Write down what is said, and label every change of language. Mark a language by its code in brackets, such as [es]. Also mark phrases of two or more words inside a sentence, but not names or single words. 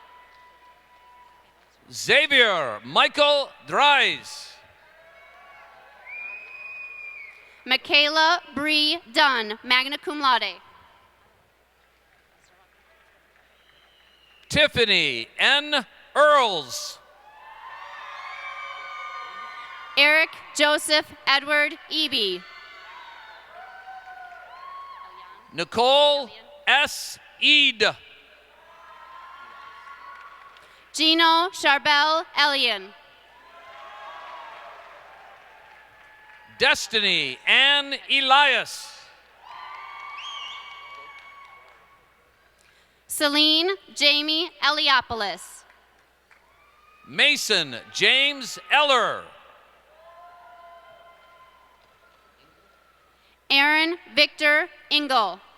[en] Xavier Michael Dries. Michaela Bree Dunn, magna cum laude. Tiffany N. Earls. Eric Joseph Edward Eby. Nicole S. Eid. Gino Charbel Elian. Destiny Ann Elias. Celine Jamie Eliopoulos. Mason James Eller. Aaron Victor Engel.